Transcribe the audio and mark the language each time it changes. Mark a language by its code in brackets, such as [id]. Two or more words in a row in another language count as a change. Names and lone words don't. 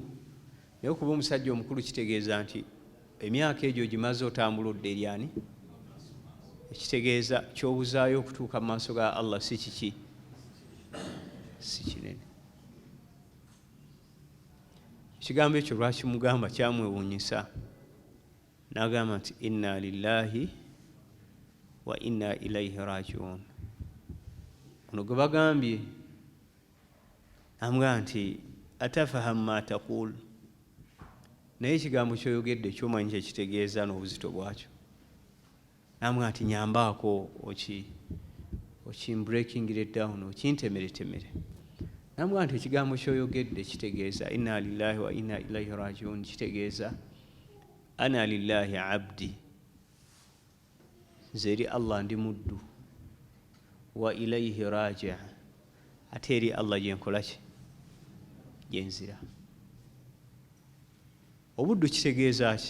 [lg] Naye okuba omusajja omukulu kitegeeza nti emyaka egyo gimaze otambula odde eryani? Ekitegeeza ky'obuzaayo okutuuka mu maaso ga Allah si kiki? Si kinene. Ekigambo ekyo lwakimugamba kyamwewuunyisa. N'agamba nti [ar] إنا لله وإنا إليه راجعون. [lg] Ono gwe bagambye, namugamba nti [ar] أتفهم ما تقول, [lg] naye ekigambo ky'oyogedde ky'omanyi kyekitegeeza n'obuzito bwakyo. Namugamba nti nyambaako [en] breaking it down, [lg] okintemeretemere. Namugamba nti ekigambo ky'oyogedde kitegeeza [ar] إنا لله وإنا إليه راجعون, [lg] kitegeeza [ar] أنا لله عبد, [lg] nze eri Allah ndi muddu, [ar] وإليه راجع', [lg] ate eri Allah gye nkola ki? gyenzira. Obuddu kitegeeza ki?